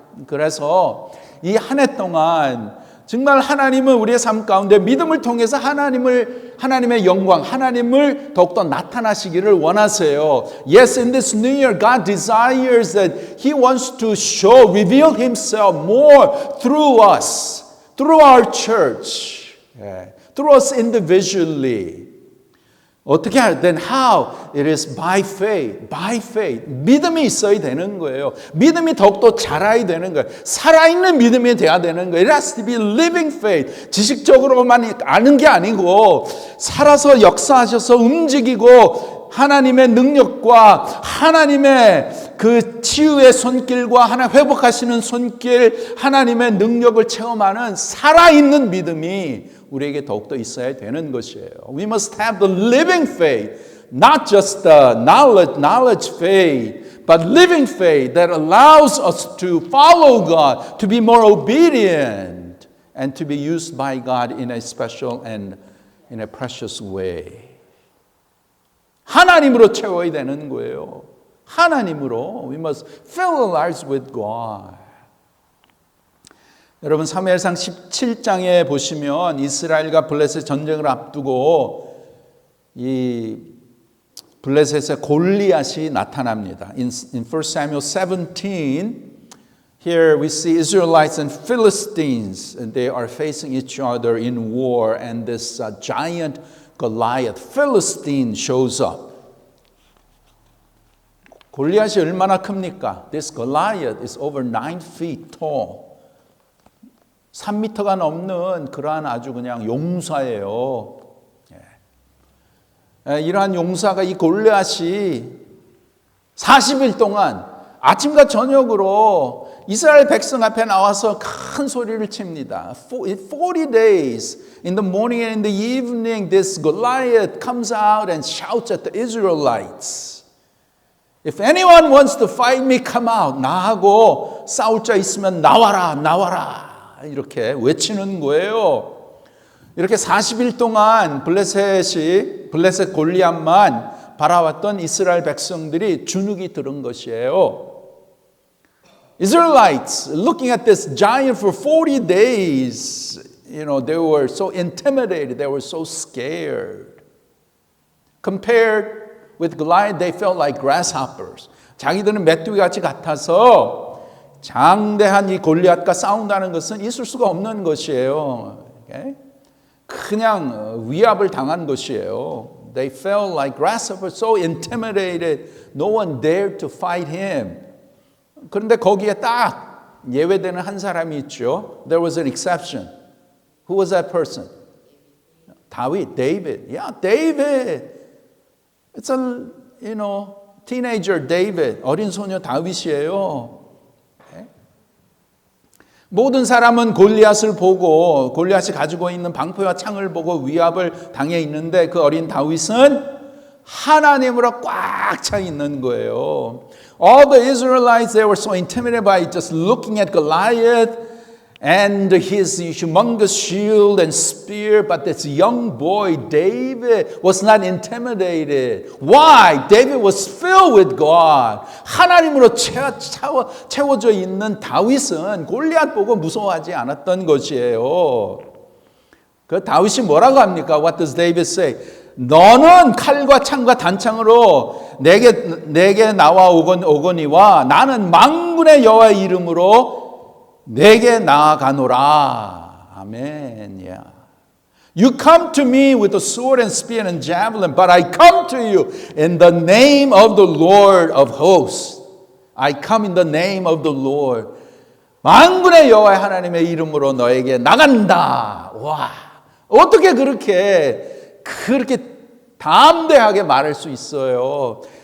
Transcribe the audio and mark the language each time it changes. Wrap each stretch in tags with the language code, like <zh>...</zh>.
<ko>그래서 이 한 해 동안 정말 하나님은 우리의 삶 가운데 믿음을 통해서 하나님의 영광, 하나님을 더욱더 나타나시기를 원하세요.</ko> <en>Yes, in this new year, God desires that He wants to reveal Himself more through us, through our church, through us individually.</en> <ko>어떻게 할 땐</ko> <en>how? It is by faith, by faith.</en> <ko>믿음이 있어야 되는 거예요. 믿음이 더욱더 자라야 되는 거예요. 살아있는 믿음이 돼야 되는 거예요.</ko> <en>It has to be living faith.</en> <ko>지식적으로만 아는 게 아니고 살아서 역사하셔서 움직이고 하나님의 능력과 하나님의 그 치유의 손길과 하나님 회복하시는 손길, 하나님의 능력을 체험하는 살아있는 믿음이 우리에게 더욱더 있어야 되는 것이에요.</ko> <en>We must have the living faith, not just the knowledge faith, but living faith that allows us to follow God, to be more obedient, and to be used by God in a special and in a precious way.</en> <ko>하나님으로 채워야 되는 거예요. 하나님으로.</ko> <en>We must fill our lives with God.</en> <ko>여러분 사무엘상 17장에 보시면 이스라엘과 블레셋 전쟁을 앞두고 이 블레셋의 골리앗이 나타납니다.</ko> <en>In 1 Samuel 17, here we see Israelites and Philistines, and they are facing each other in war, and this giant Goliath, Philistine, shows up.</en> <ko>골리앗이 얼마나 큽니까?</ko> <en>This Goliath is over 9 feet tall.</en> <ko>3미터가 넘는 그러한 아주 그냥 용사예요. 이러한 용사가 이 골리앗이 40일 동안 아침과 저녁으로 이스라엘 백성 앞에 나와서 큰 소리를 칩니다.</ko> <en>40 days, in the morning and in the evening, this Goliath comes out and shouts at the Israelites. If anyone wants to fight me, come out.</en> <ko>나하고 싸울 자 있으면 나와라, 나와라. 이렇게 외치는 거예요. 이렇게 40일 동안 블레셋 골리앗만 바라왔던 이스라엘 백성들이 주눅이 들은 것이에요.</ko> <en>Israelites looking at this giant for 40 days, they were so intimidated, they were so scared. Compared with Goliath, they felt like grasshoppers.</en> <ko>자기들은 메뚜기 같이 같아서 장대한 이 골리앗과 싸운다는 것은 있을 수가 없는 것이에요. 그냥 위압을 당한 것이에요.</ko> <en>They felt like grasshoppers, so intimidated, no one dared to fight him.</en> <ko>그런데 거기에 딱 예외되는 한 사람이 있죠.</ko> <en>There was an exception. Who was that person? 다윗, David. Yeah, David. It's a, teenager David.</en> <ko>어린 소녀 다윗이에요. 모든 사람은 골리앗을 보고 골리앗이 가지고 있는 방패와 창을 보고 위압을 당해 있는데 그 어린 다윗은 하나님으로 꽉 차 있는 거예요.</ko> <en>All the Israelites, they were so intimidated by just looking at Goliath and his humongous shield and spear, but this young boy, David, was not intimidated. Why? David was filled with God.</en> <ko>하나님으로 채워져 있는 다윗은 골리앗 보고 무서워하지 않았던 것이에요. 그 다윗이 뭐라고 합니까?</ko> <en>What does David say?</en> <ko>너는 칼과 창과 단창으로 내게 나와 오거니와 나는 만군의 여호와의 이름으로 내게 나아가노라. 아멘. Yeah.</ko> <en>You come to me with a sword and spear and javelin, but I come to you in the name of the Lord of hosts. I come in the name of the Lord.</en> <ko>만군의 여호와 하나님의 이름으로 너에게 나간다. 와, 어떻게 그렇게 담대하게 말할 수 있어요?</ko>